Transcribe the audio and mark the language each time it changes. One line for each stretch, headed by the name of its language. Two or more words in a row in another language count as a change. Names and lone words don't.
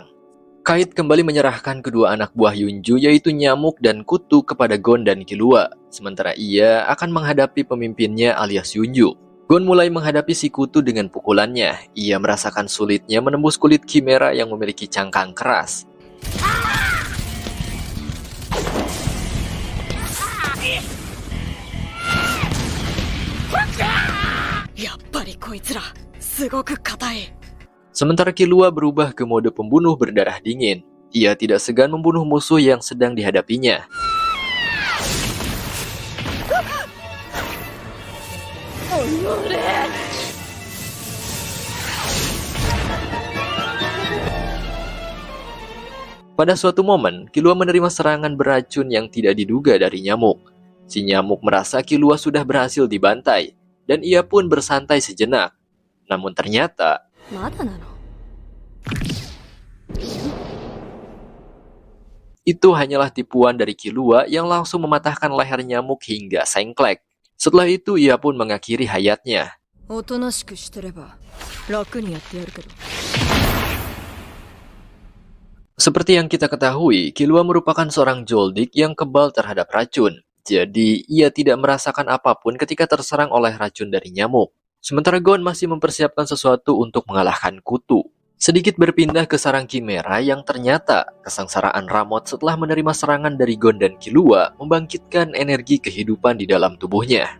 Indonesian: Kite kembali menyerahkan kedua anak buah Yunju yaitu Nyamuk dan Kutu kepada Gon dan Killua. Sementara ia akan menghadapi pemimpinnya alias Yunju. Gon mulai menghadapi si Kutu dengan pukulannya. Ia merasakan sulitnya menembus kulit Chimera yang memiliki cangkang keras.
Japanese: やっぱりこいつらすごく硬い。
Indonesian: Sementara Killua berubah ke mode pembunuh berdarah dingin. Ia tidak segan membunuh musuh yang sedang dihadapinya. Pada suatu momen, Killua menerima serangan beracun yang tidak diduga dari Nyamuk. Si Nyamuk merasa Killua sudah berhasil dibantai, dan ia pun bersantai sejenak. Namun ternyata,
Japanese: まだなの？
Indonesian: itu hanyalah tipuan dari Killua yang langsung mematahkan leher Nyamuk hingga sengklek. Setelah itu, ia pun mengakhiri hayatnya.
Japanese: おとなしくしてれば楽にやってやるけど。
Indonesian: Seperti yang kita ketahui, Killua merupakan seorang Joldik yang kebal terhadap racun. Jadi, ia tidak merasakan apapun ketika terserang oleh racun dari Nyamuk. Sementara Gon masih mempersiapkan sesuatu untuk mengalahkan Kutu. Sedikit berpindah ke sarang Chimera yang ternyata kesengsaraan Ramot setelah menerima serangan dari Gon dan Killua membangkitkan energi kehidupan di dalam tubuhnya.